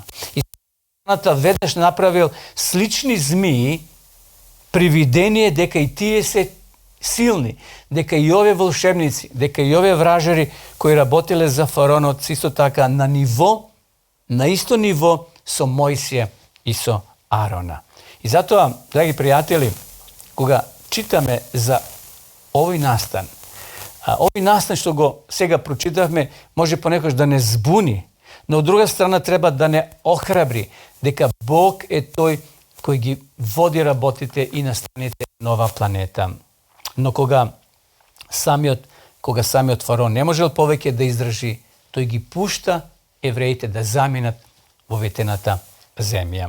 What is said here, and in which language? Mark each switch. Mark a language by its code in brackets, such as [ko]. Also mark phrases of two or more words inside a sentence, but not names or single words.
[mk] И сатаната веднаш направил слични змии, привидение дека и тие се силни, дека и овие волшебници, дека и овие вражари кои работеле за фараонот исто така на исто ниво со Мојсија и со Arona. И зато, драги пријатели, кога читаме за овај настан, овај настан што го сега прочитавме, може понекогаш да не збуни, но от друга страна треба да не охрабри, дека Бог е тој кој ги води работите и настаните нова планета. Но кога самиот фараон не можел повеќе да издржи, тој ги пушта евреите да заминат во ветената земја.